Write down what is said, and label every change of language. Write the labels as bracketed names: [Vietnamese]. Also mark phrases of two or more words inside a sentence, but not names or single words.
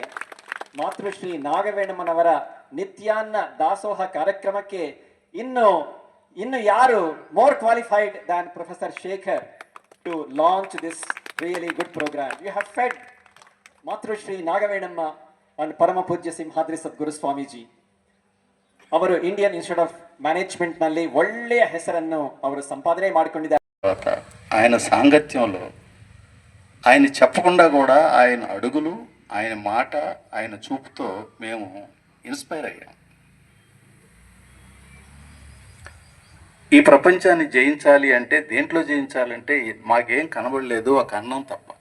[Kannada] ಮಾತೃಶ್ರೀ ನಾಗವೇಣಮ್ಮನವರ ನಿತ್ಯಾನ್ನ ದಾಸೋಹ ಕಾರ್ಯಕ್ರಮಕ್ಕೆ ಇನ್ನು ಯಾರು [English] more qualified than professor Shekhar to launch this really good program. you have fed Matrushri Nagavenamma and Parama Poojya Simhadri Sadguru Swamiji. [Kannada] ಅವರು ಇಂಡಿಯನ್ ಇನ್ಸ್ಟಿಟ್ಯೂಟ್ ಆಫ್ ಮ್ಯಾನೇಜ್ಮೆಂಟ್ನಲ್ಲಿ ಒಳ್ಳೆಯ ಹೆಸರನ್ನು ಅವರು సంపాదనే ಮಾಡಿಕೊಂಡಿದ್ದಾರೆ. [Telugu] ఆయన సాంగత్యంలో ఆయన చెప్పకుండా కూడా ఆయన అడుగులు, ఆయన మాట, ఆయన చూపుతో మేము ఇన్స్పైర్ అయ్యాం. ఈ ప్రపంచాన్ని జయించాలి అంటే దేంట్లో జయించాలంటే మాకేం కనబడలేదు, ఒక అన్నం తప్ప.